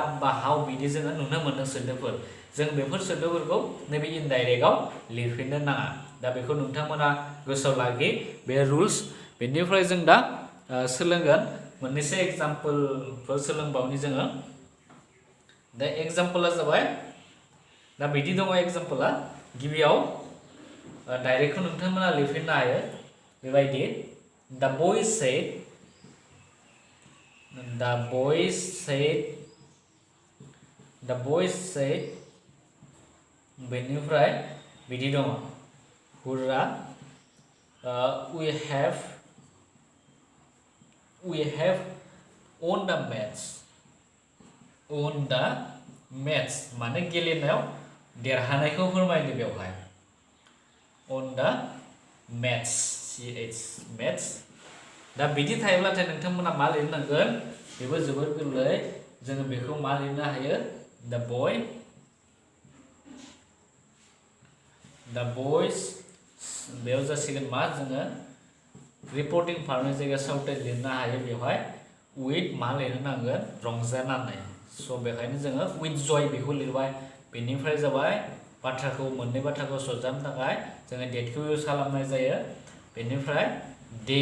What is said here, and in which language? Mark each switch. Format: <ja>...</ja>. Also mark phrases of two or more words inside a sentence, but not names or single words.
<brx>बा हाउ बिदि जोङो नुनो मोन्दों सोदोबफोर जों बेफोर सोदोबफोरखौ नैबे इनडाइरेक्टआव लिरफिननो नाङा दा बेखौ नोंथांमोना गोसोआव लाखि बे रुल्स बेनिफ्राय जों दा सोलोंगोन मोननैसो एग्जाम्पलफोर सोलोंबावनि जोङो दा एग्जाम्पला जाबाय दा बिदि दङ एग्जाम्पला गिबियाव डाइरेक्टखौ नोंथांमोना लिरफिननो हायो बेबायदि द boys said बेनिफ्राय बिदि दङ हुर्रा</brx> <en>we have won the</en> <brx>match माने गेलेनायाव देरहानायखौ फोरमायदो बेवहाय</brx> <en>on the match</en> <brx>दा बिदि थायोब्लाथाय नोंथांमोना मा लिरनांगोन बेबो जोबोर गोरलै जोङो बेखौ मा लिरनो हायो the boys बेयाव जासिगोन मा जोङो रिपर्टिं फार्मनि जायगायाव साउटेड लिरनो हायो बेवहाय उइथ मा लिरनो नांगोन रंजानानै स' बेखायनो जोङो with joy बेखौ लिरबाय बेनिफ्राय जाबाय बाथ्राखौ मोननै बाथ्राखौ सरजाबनो थाखाय जोङो डेटखौ इउज खालामनाय जायो बेनिफ्राय डे</brx>